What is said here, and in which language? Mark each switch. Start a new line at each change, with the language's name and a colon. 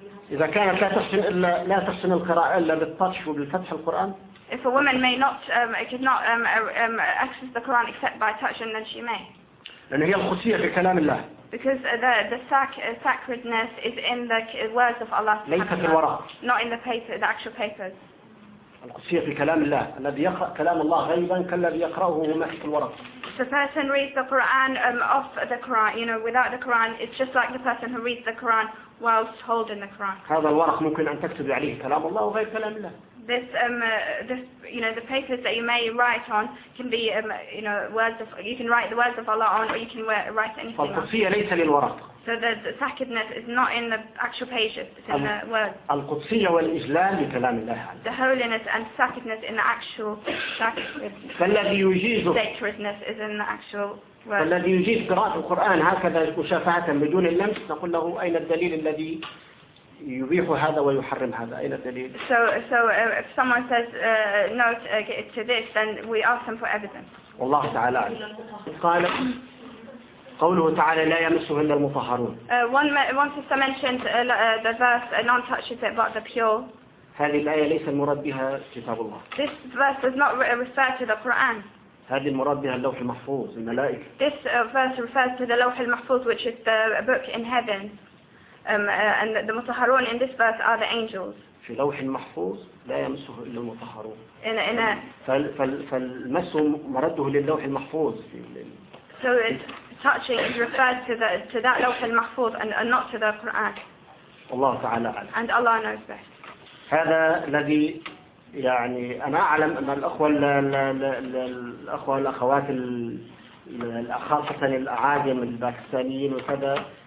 Arabic: إذا كانت لا تحسن إلا لا تحسن القراءة إلا بالطش وبالفتح القرآن.
English: If a woman may not, could not access the Quran except by touch, and then she may.
Arabic: لأن هي الخصية في كلام الله.
English: Because the sacredness is in the words of Allah.
Arabic: ليس في الورق.
English: Not in the paper, the actual papers.
Arabic: الخصية في كلام الله الذي يقرأ كلام الله غيبا كالذي يقرأه وما في الورق.
English: The person reads the Quran off the Quran, you know, without the Quran, it's just like the person who reads the Quran whilst holding the Quran.
Arabic: هذا الورق ممكن أن تكتب عليه كلام الله وغير كلام الله.
English: This, you know, the papers that you may write on can be, you know, words of, you can write the words of Allah on, or you can write anything.
Arabic: القدسية ليس للورق.
English: So the sacredness is not in the actual pages, it's in the words.
Arabic: القدسية والإجلال لكلام الله.
English: The holiness and sacredness in the actual sacredness.
Arabic: فالذي يجيز.
English: Sacredness is in the actual words.
Arabic: فالذي يجيز قراءة القرآن هكذا مشافهة بدون اللمس نقول له أين الدليل الذي يبيح هذا ويحرم هذا أين الدليل؟
English: So if someone says no to this, then we ask them for evidence.
Arabic: والله تعالى قال قوله تعالى لا يمسه إلا المطهرون.
English: One sister mentioned the verse none touches it but the pure.
Arabic: هذه الآية ليس المراد بها كتاب الله.
English: This verse does not refer to the Quran.
Arabic: هذه المراد بها اللوح المحفوظ الملائكة.
English: This verse refers to the لوح المحفوظ which is the book in heaven. And the mutahharun in this verse are the angels.
Arabic: في لوح محفوظ لا يمسه إلا المطهرون.
English: In a.
Arabic: فالمس مرده للوح المحفوظ.
English: So it's touching is referred to that لوح المحفوظ and not to the Quran.
Arabic: الله تعالى أعلم.
English: And Allah knows best.
Arabic: هذا الذي يعني أنا أعلم أن الأخوة ال الأخوة الأخوات ال خاصة الأعاجم الباكستانيين وكذا.